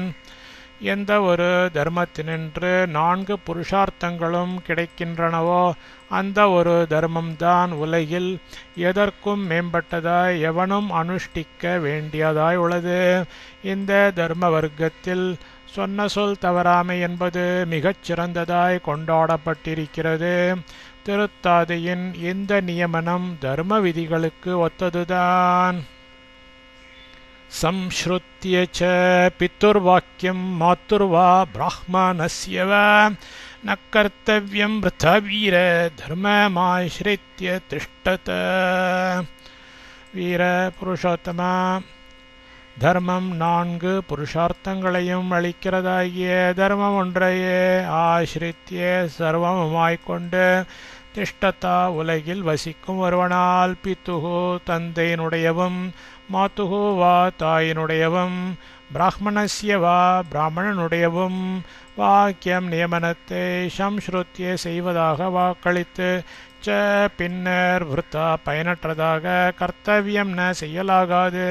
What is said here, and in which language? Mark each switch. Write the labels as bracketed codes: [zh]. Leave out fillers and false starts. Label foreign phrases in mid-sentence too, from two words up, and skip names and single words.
[ta] எந்த ஒரு தர்மத்தினின்று 4 புருஷார்த்தங்களும் கிடைக்கின்றனவோ அந்த ஒரு தர்மம்தான் உலகில் எதற்கும் மேம்பட்டதாய் எவனும் அனுஷ்டிக்க வேண்டியதாய் உள்ளது. இந்த தர்ம வர்க்கத்தில் சொன்ன சொல் தவறாமை என்பது மிகச் சிறந்ததாய் கொண்டாடப்பட்டிருக்கிறது. திருத்தாதையின் இந்த நியமனம் தர்ம விதிகளுக்கு ஒத்ததுதான். [sa] संश्रुत्य च पितुर्वाक्यं मातुर्वा ब्राह्मणस्य वा न कर्तव्यं वृथा वीर धर्ममाश्रित्य तिष्ठत. [ta] வீர புருஷோத்தமா, தர்மம் 4 புருஷார்த்தங்களையும் அளிக்கிறதாகிய தர்மம் ஒன்றையே ஆசிரித்திய சர்வமாய்க்கொண்டு திஷ்டதா உலகில் வசிக்கும் ஒருவனால் பித்துகு தந்தையினுடையவும் [sa] मातुर्वा [ta] தாயினுடையவும் [sa] ब्राह्मणस्य वा [ta] பிராமணனுடையவும் வாக்கியம் நியமனத்தை சம்ஸ்ருத்திய செய்வதாக வாக்களித்து ச பின்னர் விருத்தா பயனற்றதாக [sa] कर्तव्यं न [ta] செய்யலாகாது.